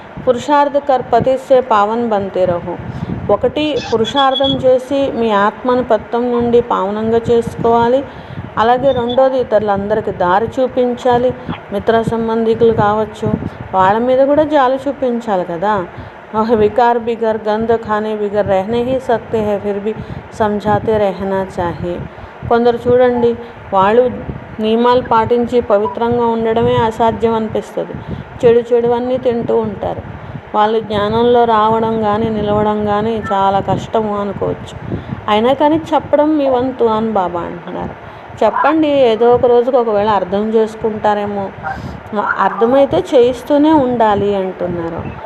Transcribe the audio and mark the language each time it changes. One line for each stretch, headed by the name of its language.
Hindi: పురుషార్థ కర్ పతిసే పావన్ బంతే రహో.
Telugu: ఒకటి పురుషార్థం చేసి మీ ఆత్మను పత్తం నుండి పావనంగా చేసుకోవాలి. అలాగే రెండోది ఇతరులందరికీ దారి చూపించాలి. మిత్ర సంబంధికులు కావచ్చు, వాళ్ళ మీద కూడా జాలి చూపించాలి కదా.
Hindi: विकार बिगर गंद खाने बिगर रहने ही सकते हैं, फिर भी समझाते रहना चाहिए.
Telugu: కొందరు చూడండి, వాళ్ళు నియమాలు పాటించి పవిత్రంగా ఉండడమే అసాధ్యం అనిపిస్తుంది, చెడువన్నీ తింటూ ఉంటారు. వాళ్ళు జ్ఞానంలో రావడం కానీ నిలవడం కానీ చాలా కష్టము అనుకోవచ్చు. అయినా కానీ చెప్పడం మీ వంతు అని బాబా అంటున్నారు. చెప్పండి, ఏదో ఒక రోజుకు ఒకవేళ అర్థం చేసుకుంటారేమో, అర్థమైతే చేయిస్తూనే ఉండాలి అంటున్నారు.